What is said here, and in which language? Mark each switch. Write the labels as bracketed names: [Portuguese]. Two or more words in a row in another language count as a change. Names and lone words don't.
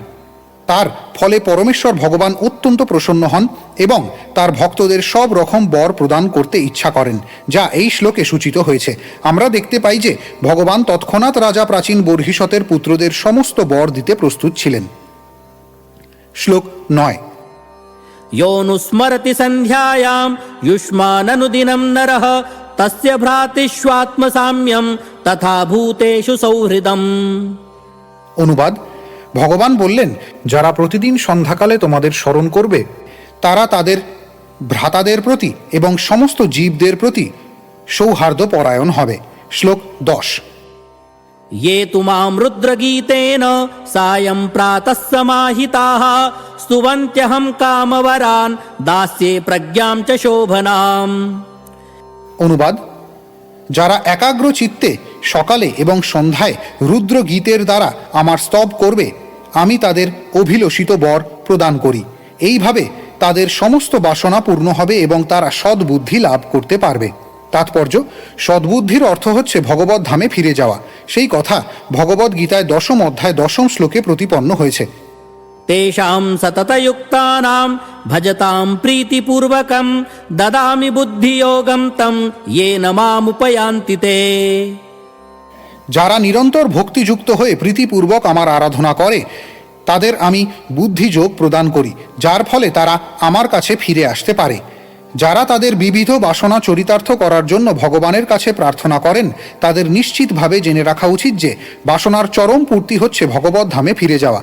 [Bangla] তার ফলে পরমেশ্বর ভগবান অত্যন্ত প্রসন্ন হন এবং তার ভক্তদের সব রকম বর প্রদান করতে ইচ্ছা করেন, যা এই শ্লোকে সূচিত হয়েছে। আমরা দেখতে পাই যে ভগবান তৎক্ষণাৎ রাজা প্রাচীন বর্হিষ্মতের পুত্রদের সমস্ত বর দিতে প্রস্তুত ছিলেন। শ্লোক 9। [Sanskrit] योऽनुस्मरति सन्ध्यायां युष्माननुदिनं नरः तस्य भ्रातृष्वात्मसाम्यं तथा भूतेषु सौहृदम्। [Bangla] অনুবাদ: ভগবান বললেন, যারা প্রতিদিন সন্ধ্যাকালে তোমাদের স্মরণ করবে তারা তাদের ভ্রাতাদের প্রতি এবং সমস্ত জীবদের প্রতি সৌহার্দ্য পরায়ণ হবে। শ্লোক 10। [Sanskrit] ये तु मां रुद्रगीतेन सायं प्रातः समाहिताः स्तुवन्त्यहं कामवरान् दास्ये प्रज्ञां च शोभनाम्। [Bangla] অনুবাদ: যারা একাগ্র চিত্তে সকালে এবং সন্ধ্যায় রুদ্র গীতের দ্বারা আমার স্তব করবে, আমি তাদের অভিলষিত বর প্রদান করি। এইভাবে তাদের সমস্ত বাসনা পূর্ণ হবে এবং তারা সদ্বুদ্ধি লাভ করতে পারবে। তাৎপর্য: সদ্বুদ্ধির অর্থ হচ্ছে ভগবত ধামে ফিরে যাওয়া। সেই কথা ভগবদ্গীতায় 10ম অধ্যায় 10ম শ্লোকে প্রতিপন্ন হয়েছে। [Sanskrit] तेषां सततयुक्तानां भजतां प्रीतिपूर्वकं ददामि बुद्धियोगं तं येन मामुपयान्ति ते। [Bangla] যারা নিরন্তর ভক্তিযুক্ত হয়ে প্রীতিপূর্বক আমার আরাধনা করে তাদের আমি বুদ্ধিযোগ প্রদান করি, যার ফলে তারা আমার কাছে ফিরে আসতে পারে। যারা তাদের বিবিধ বাসনা চরিতার্থ করার জন্য ভগবানের কাছে প্রার্থনা করেন তাদের নিশ্চিতভাবে জেনে রাখা উচিত যে বাসনার চরম পূর্তি হচ্ছে ভগবত ধামে ফিরে যাওয়া।